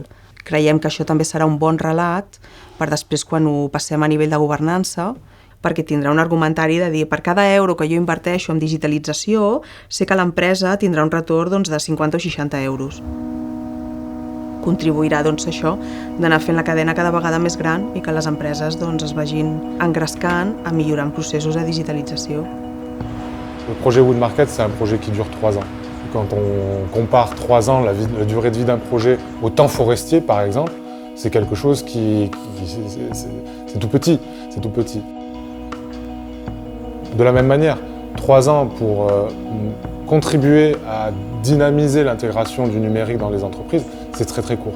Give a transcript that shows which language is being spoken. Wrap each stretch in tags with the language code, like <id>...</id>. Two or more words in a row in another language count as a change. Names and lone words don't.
<ca>Creiem que això també serà un bon relat per després, quan ho passem a nivell de governança, perquè tindrà un argumentari de dir per cada euro que jo inverteixo en digitalització, sé que l'empresa tindrà un retorn de 50 o 60 euros. Contribuirà això d'anar fent la cadena cada vegada més gran i que les empreses es vagin engrescant a millorar processos de digitalització.</ca> <fr>Le projet Wood Market, c'est un projet qui dure 3 ans. Quand on compare 3 ans, la durée de vie d'un projet au temps forestier, par exemple, c'est quelque chose c'est tout petit, c'est tout petit. De la même manière, 3 ans pour contribuer à dynamiser l'intégration du numérique dans les entreprises, c'est très très court.</fr>